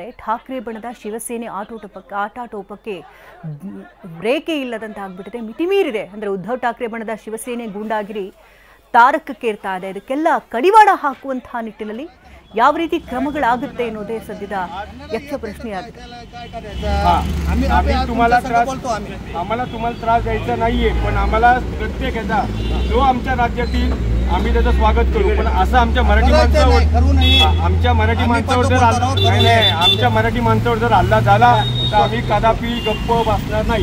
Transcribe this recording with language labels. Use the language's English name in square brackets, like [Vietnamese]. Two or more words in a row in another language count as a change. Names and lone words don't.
[Kannada] ಠಾಕ್ರೆ ಬಣದ ಶಿವಸೇನೆ ಆಟಾಟೋಪಕ್ಕೆ ಬ್ರೇಕೇ ಇಲ್ಲದಂತ ಆಗ್ಬಿಟ್ಟಿದೆ, ಮಿತಿಮೀರಿದೆ. ಅಂದರೆ ಉದ್ಧವ್ ಠಾಕ್ರೆ ಬಣದ ಶಿವಸೇನೆ ಗೂಂಡಾಗಿರಿ ತಾರಕಕ್ಕೇರ್ತಾ ಇದೆ. ಇದಕ್ಕೆಲ್ಲ ಕಡಿವಾಣ ಹಾಕುವಂತಹ ನಿಟ್ಟಿನಲ್ಲಿ ಯಾವ ರೀತಿ ಕ್ರಮಗಳಾಗುತ್ತೆ ಅನ್ನೋದೇ ಸದ್ಯದ ಯಕ್ಷ ಪ್ರಶ್ನೆಯಾಗಿದೆ. [Marathi] आम्हाला तुम्हाला त्रास द्यायचा नाहीये, पण आम्हाला प्रत्येक याचा जो आमच्या राज्यातील आम्ही त्याचं स्वागत करू. पण असं आमच्या मराठी माणसावर जर आमच्या मराठी माणसावर जर हल्ला झाला तर आम्ही कदापि गप्प बसणार नाही.